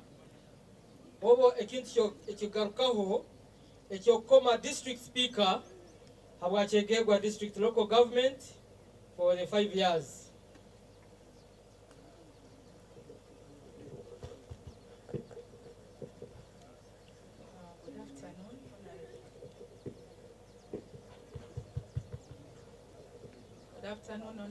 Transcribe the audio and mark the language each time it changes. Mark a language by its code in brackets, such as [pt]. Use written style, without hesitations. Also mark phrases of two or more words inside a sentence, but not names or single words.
[ttj] Obo ekintu ekigarukaho ekyokoma [en] district speaker [ttj] habwa Kyegegwa district local government [en] for the 5 years. Good afternoon. Good afternoon.